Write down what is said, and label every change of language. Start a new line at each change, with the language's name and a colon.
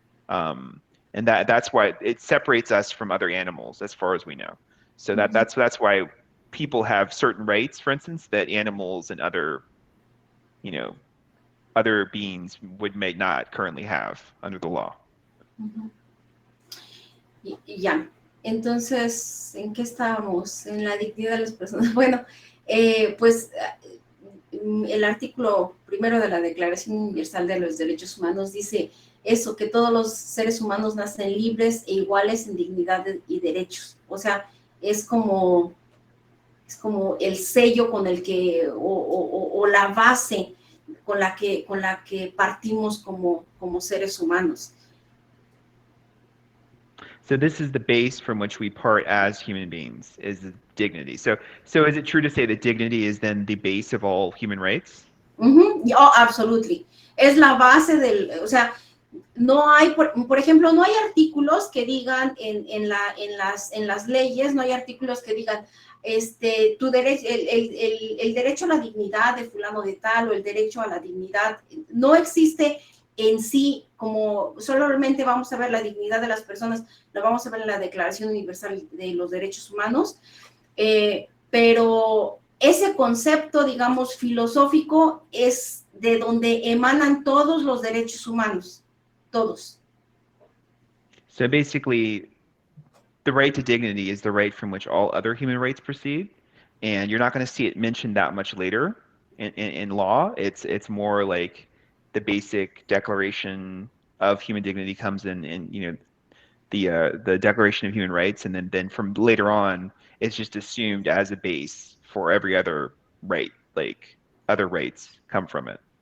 English: And that's why it separates us from other animals as far as we know. So that's why people have certain rights, for instance, that animals and other beings may not currently have under the law.
Spanish: Ya, entonces, ¿en qué estábamos? En la dignidad de las personas. Bueno, pues el artículo primero de la Declaración Universal de los Derechos Humanos dice eso, que todos los seres humanos nacen libres e iguales en dignidad y derechos. O sea, es como el sello con el que, o la base con la que partimos como seres humanos.
English: So this is the base from which we part as human beings, is dignity. So is it true to say that dignity is then the base of all human rights? Oh, absolutely.
Spanish: Es la base o sea, no hay, por ejemplo, no hay artículos que digan en las leyes, no hay artículos que digan tu derecho, el derecho a la dignidad de fulano de tal, o el derecho a la dignidad, no existe en sí, como solamente vamos a ver la dignidad de las personas, lo vamos a ver en la Declaración Universal de los Derechos Humanos, pero ese concepto, digamos, filosófico es de donde emanan todos los derechos humanos, todos.
English: So basically, the right to dignity is the right from which all other human rights proceed, and you're not going to see it mentioned that much later in law. It's more like the basic Declaration of Human Dignity comes in the Declaration of Human Rights, and then from later on, it's just assumed as a base for every other right, like other rights come from it.